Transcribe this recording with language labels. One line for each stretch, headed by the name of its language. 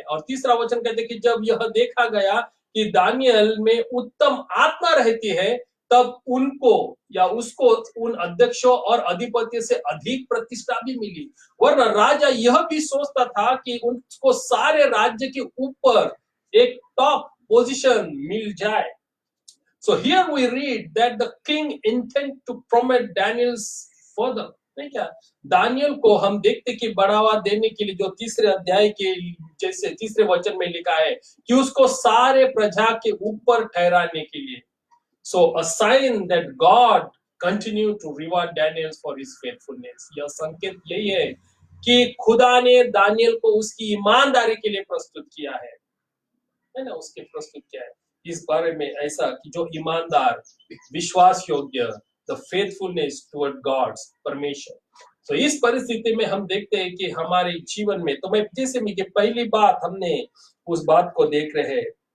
Hindi: और तीसरा वचन कहते हैं कि जब यह देखा गया कि दानियल में उत्तम आत्मा रहती है, तब उनको या उसको उन अध्यक्षों और अधिपति से अधिक प्रतिष्ठा भी मिली। वरना राजा यह भी सोचता था कि उनको सारे राज्य के ऊपर एक टॉप पोजीशन मिल जाए।
English: So here we read that the king intend to promote Daniel's further.
Hindi: नहीं क्या दानियल को हम देखते कि बढ़ावा देने के लिए, जो तीसरे अध्याय के जैसे तीसरे वचन में लिखा है कि उसको सारे प्रजा के ऊपर ठहराने के लिए।
English: So a sign that God continue to reward Daniel for his faithfulness.
Hindi: यह संकेत यही है कि खुदा ने दानियल को उसकी ईमानदारी के लिए प्रस्तुत किया है ना, उसके प्रस्तुत किया है इस बारे में ऐसा कि जो ईमानदार, विश्वास योग्य,
English: the faithfulness toward gods,
Hindi: परमेश्वर। तो इस परिस्थिति में हम देखते हैं कि हमारे जीवन में, तो मैं जैसे कि पहली बात हमने उस बात को देख रहे हैं,